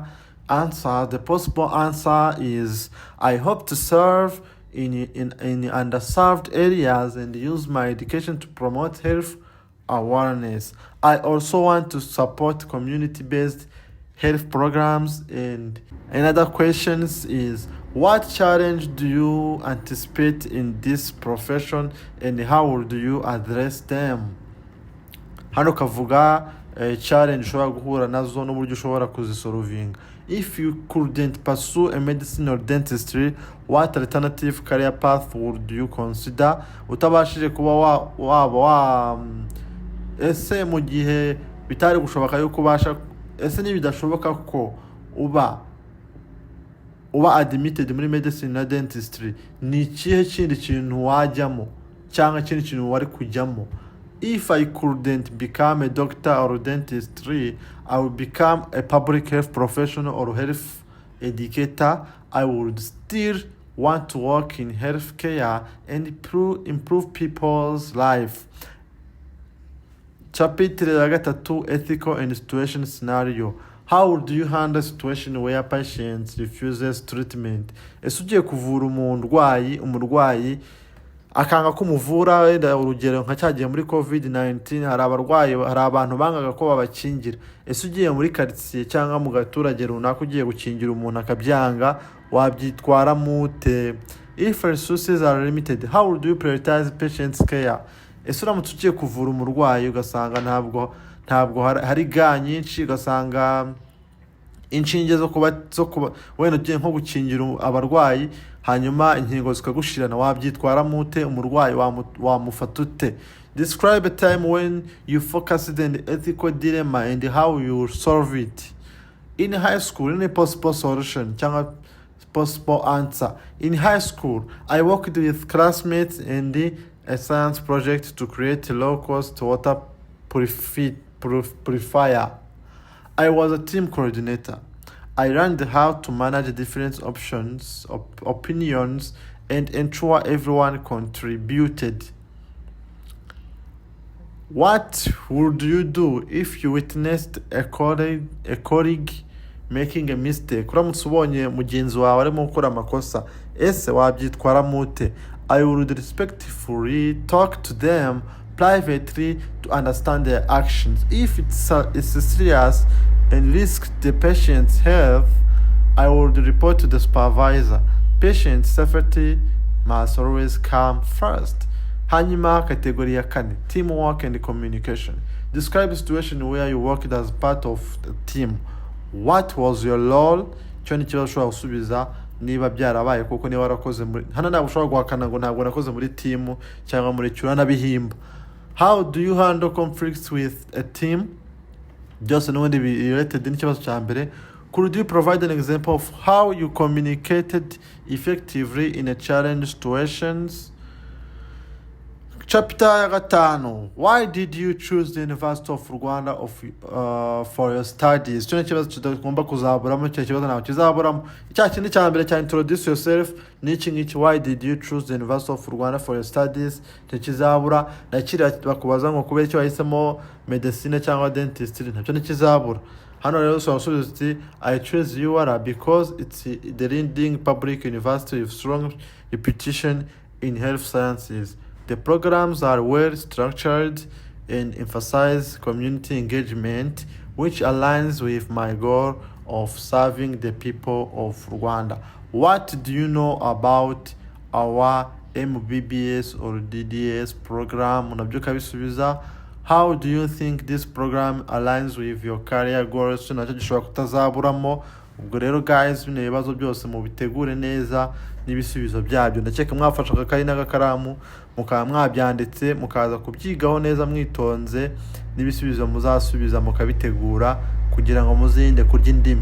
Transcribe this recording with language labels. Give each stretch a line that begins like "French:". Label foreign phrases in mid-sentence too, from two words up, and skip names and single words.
English: Answer: the possible answer is I hope to serve in underserved areas and use my education to promote health awareness. I also want to support community-based health programs. And another questions is, what challenge do you anticipate in this profession and how would you address them?
Kinyarwanda: Hano kavuga challenge ushobora guhura nazo n'uburyo ushobora kuzisolvinga.
English: If you couldn't pursue a medicine or dentistry, what alternative career path would you consider?
Kinyarwanda: Utabashije kuba ese mu gihe bitari gushoboka yuko ubasha ese nibidashoboka ko uba admitted muri medicine na dentistry, ni ikihe kindi kintu wajyamo cyangwa kindi kintu wari kujyamo?
English: If I couldn't become a doctor or dentistry, I would become a public health professional or health educator. I would still want to work in healthcare and improve people's life.
Kinyarwanda: Chapitre ya gatatu,
English: ethical and situation scenario. How do you handle a situation where patient refuses treatment?
Kinyarwanda: Ese ugiye kuvura umurwayi akanga kumuvura, wenda urugero nka cyagiye muri COVID-19 hari abantu bangaga ko babakingira. Ese ugiye muri quartier cyangwa mu gaturage runaka ugiye gukingira umuntu akabyanga, wabyitwara mute?
English: If resources are limited, how do you prioritize patient's care?
Kinyarwanda: Ese uramutse ugiye kuvura umurwayi ugasanga ntabwo hari ga nyinshi, ugasanga inshinge zo kuba wenda ugiye nko gukingira abarwayi hanyuma inkingo zikagushirana, wabyitwara mute? Umurwayi wamufata ute?
English: Describe a time when you focused on the ethical dilemma and how you solve it. In high school, any possible solution cyangwa possible answer. In high school, I worked with classmates in a science project to create a low-cost water purifier. I was a team coordinator. I learned how to manage different opinions, and ensure everyone contributed. What would you do if you witnessed a colleague making a mistake?
Kinyarwanda: Uramutse ubonye mugenzi wawe arimo gukora amakosa, ese wabyitwara mute?
English: I would respectfully talk to them privately to understand their actions. If it's serious and risks the patient's health, I would report to the supervisor. Patient safety must always come first.
Kinyarwanda: Hanyuma category ya 4,
English: teamwork and communication. Describe a situation where you worked as part of the team. What was your role?
Kinyarwanda: Cyo ni kibazo ushobora gusubiza niba byarabaye kuko niba warakoze muri hano, ntabwo ushobora guhakana ngo ntabwo nakoze muri team cyangwa muri cyura bihimba.
English: How do you handle conflicts with a team?
Kinyarwanda: Just n'ubundi related n'ikibazo cya mbere.
English: Could you provide an example of how you communicated effectively in a challenge situations? Chapter ya 5, why did you choose the University of Rwanda for your studies?
Kinyarwanda: Cyo kibazo kigomba kuzaburamo, cyo kibazo nawe kizaburamo. Icya kindi cya mbere cya introduce yourself n'iki,
English: why did you choose the University of Rwanda for your studies?
Kinyarwanda: Cyo kizabura. Nakira bakubaza ngo kubera icyo wahisemo medicine cyangwa dentistry, ntabyo nikizabura. Hano rero usubiza uti
English: I chose UR because it's the leading public university with strong reputation in health sciences. The programs are well structured and emphasize community engagement, which aligns with my goal of serving the people of Rwanda. What do you know about our MBBS or DDS program?
Kinyarwanda: Unabyuka bisubiza.
English: How do you think this program aligns with your career goals?
Kinyarwanda: Nacyo gishobora kutazaburamo. Ubwo rero guys, bino bibazo byose mubitegure neza n'ibisubizo byabyo. Ndakeka mwafasha akakayi n'agakaramu mukaba mwabyanditse mukaza kubyigaho neza mwitonze, n'ibisubizo muzasubiza mukabitegura kugira ngo muzinde kurya indimi.